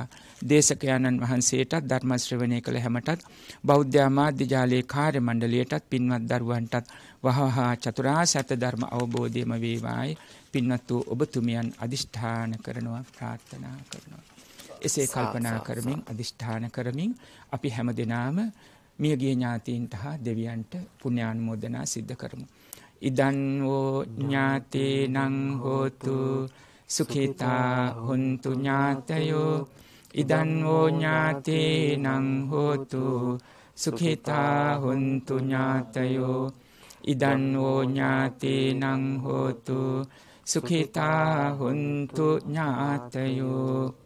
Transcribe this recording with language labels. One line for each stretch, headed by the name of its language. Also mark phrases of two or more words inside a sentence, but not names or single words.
Sinhala: දේශකයන්න් වහන්සේටත් ධර්ම ශ්‍රවණය කළ හැමටත් බෞද්ධ මාධ්‍ය ජාලයේ කාර්ය මණ්ඩලයටත් පින්වත් දරුවන්ටත් වහවහ චතුරාර්ය සත්‍ය ධර්ම අවබෝධයම වේවායි පින්වත් වූ ඔබතුමියන් අදිෂ්ඨාන කරනවා ප්‍රාර්ථනා කරනවා. එසේ කල්පනා කරමින් අදිෂ්ඨාන කරමින් අපි හැම දිනම මියගිය ඥාතීන්ට හා දෙවියන්ට පුණ්‍යානුමෝදනා සිද්ධ කරමු.
Pali: ඉදන් වූ ඥාතේනං හෝතු සුඛිතා හොන්තු ඥාතයෝ ඉදන් වූ ඥාතේනං හෝතු සුඛිතා හොන්තු ඥාතයෝ ඉදන් වූ ඥාතේනං හෝතු සුඛිතා හොන්තු ඥාතයෝ